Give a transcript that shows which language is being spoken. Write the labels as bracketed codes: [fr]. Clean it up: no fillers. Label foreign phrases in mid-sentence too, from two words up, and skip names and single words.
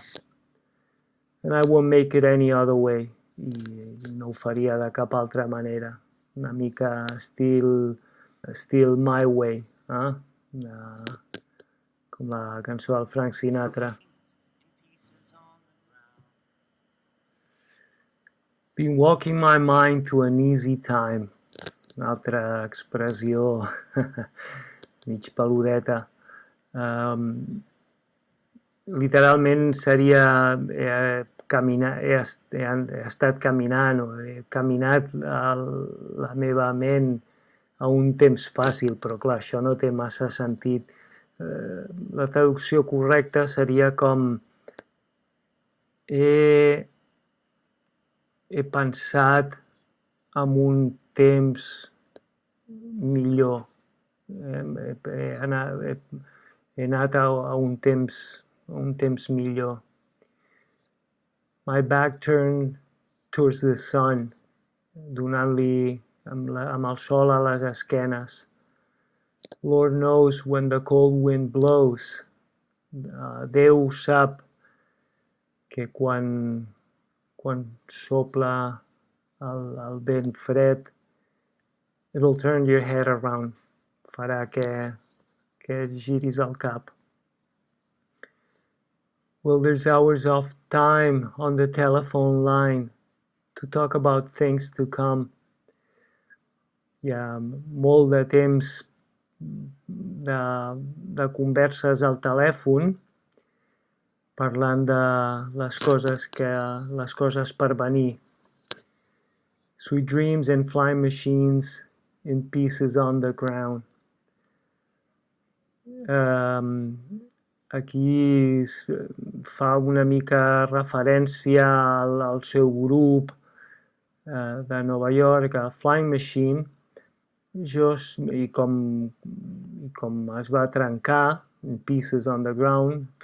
[en] And I won't make it any other way. [ca] I no ho faria de cap altra manera. Una mica [en] still my way. [ca] Com la cançó del Frank Sinatra. [en] Been walking my mind to an easy time. [ca] Una altra expressió mig peludeta. Literalment seria he estat caminant o he caminat la meva ment a un temps fàcil, però clar, això no té massa sentit. La traducció correcta seria com he pensat en un temps millor. He anat a un temps millor. [en] My back turned towards the sun, [ca] donant-li amb el sol a les esquenes. [en] Lord knows when the cold wind blows. [ca] Déu sap que quan sopla el vent fred, [en] it'll turn your head around. [ca] Farà que giris el cap. [en] Well, there's hours of time on the telephone line to talk about things to come. [ca] Hi ha molt de temps de converses al telèfon parlant de les coses per venir. [en] Sweet dreams and flying machines in pieces on the ground. [ca] Aquí fa una mica referència al seu grup de Nova York, a Flying Machine, i com es va trencar, [en] Pieces on the Ground,